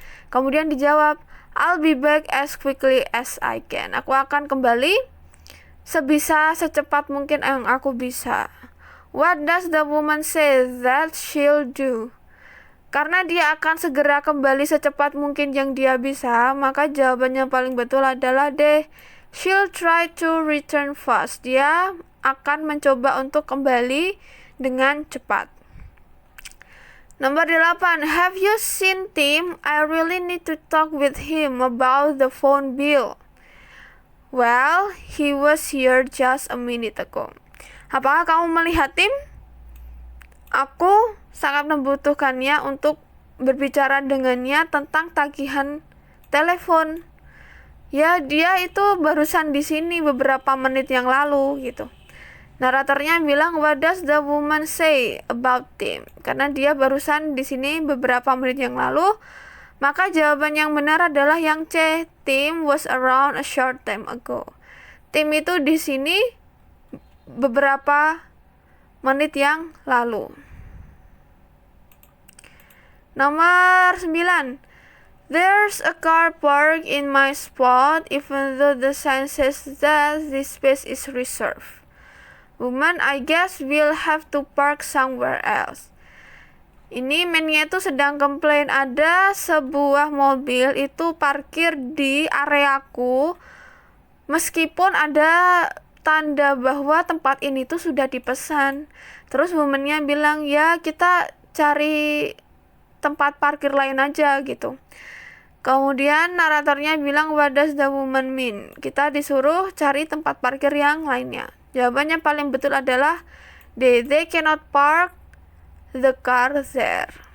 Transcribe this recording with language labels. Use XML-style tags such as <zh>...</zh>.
<id>Kemudian dijawab,</id> <en>I'll be back as quickly as I can.</en> <id>Aku akan kembali secepat mungkin yang aku bisa.</id> <en>What does the woman say that she'll do?</en> <id>Karena dia akan segera kembali secepat mungkin yang dia bisa, maka jawabannya paling betul adalah D.</id> <en>She'll try to return fast.</en> <id>Dia akan mencoba untuk kembali dengan cepat. Nomor 8,</id> <en>have you seen Tim? I really need to talk with him about the phone bill. Well, he was here just a minute ago.</en> <id>Apakah kamu melihat Tim? Aku sangat membutuhkannya untuk berbicara dengannya tentang tagihan telepon. Ya, dia itu barusan di sini beberapa menit yang lalu gitu. Naratornya bilang,</id> <en>what does the woman say about Tim?</en> <id>Karena dia barusan di sini beberapa menit yang lalu. Maka jawaban yang benar adalah yang C.</id> <en>Tim was around a short time ago.</en> <id>Tim itu di sini beberapa menit yang lalu. Nomor 9.</id> <en>There's a car parked in my spot even though the sign says that this space is reserved. Woman, I guess we'll have to park somewhere else.</en> <id>Ini man-nya itu sedang komplain, ada sebuah mobil itu parkir di areaku meskipun ada tanda bahwa tempat ini tuh sudah dipesan. Terus woman-nya bilang, ya kita cari tempat parkir lain aja gitu. Kemudian naratornya bilang,</id> <en>what does the woman mean?</en> <id>Kita disuruh cari tempat parkir yang lainnya. Jawabannya paling betul adalah D.</id> <en>They cannot park the car there.</en>